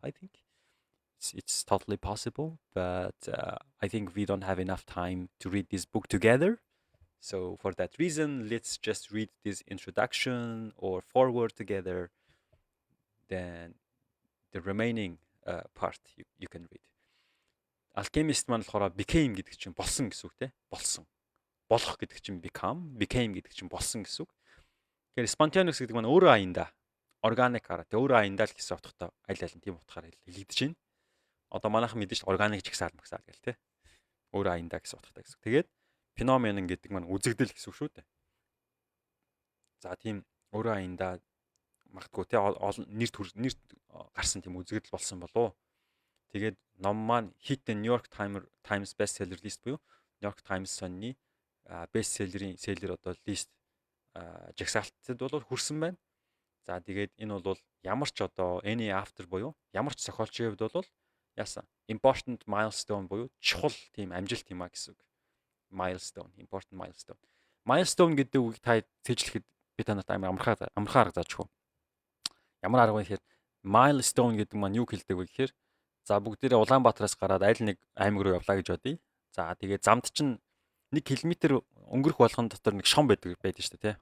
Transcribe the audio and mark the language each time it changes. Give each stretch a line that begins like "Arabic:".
English: I think it's totally possible, but I think we don't have enough time to read this book together. So for that reason, let's just read this introduction or foreword together. Then the remaining part you can read.
Mongolian: Alchemist маань болохоор became гэдэг чинь болсон гэсэн үг те. Болсон. Болох гэдэг чинь became гэдэг чинь болсон гэсэн үг. Тэгэхээр spontaneous гэдэг маань өөрөө аяндаа organic араа. Тэ өөрөө аяндаа л гэсэн утгатай аль аль нь тийм утгаар хэлэгдэж байна. Одоо манайхан мэдэн шүү organic ч ихсаал гэл те. Өөрөө аяндаа гэсэн утгатай гэсэн. Тэгээд phenomenon гэдэг маань үзэгдэл гэсэн үг шүү дээ. За тийм өөрөө аяндаа магадгүй те нэр гарсан тийм үзэгдэл болсон болов. Тэгээд ном маань
English: hit the New York Times bestseller list
Mongolian: буюу New York Times сонины bestseller-ийн seller одоо list жагсаалтад бол хүрсэн байна. За тэгээд энэ бол ямар ч одоо
English: any after
Mongolian: буюу ямар ч зохиолчийн хувьд бол яасан
English: important milestone
Mongolian: буюу чухал тийм амжилт юм а гэсэн үг.
English: Milestone, important milestone.
Mongolian: Milestone гэдэг үгийг та цэжлэхэд би танарт амархан арга зааж өгөө. Ямар арга вэ гэхээр milestone гэдэг маань юу хэлдэг вэ гэхээр за бүгдээрээ Улаанбаатараас гараад аль нэг аймаг руу явлаа гэж бодъё. За тэгээд замд чинь 1 км өнгөрөх болгон дотор нэг шом байдаг шүү дээ тий.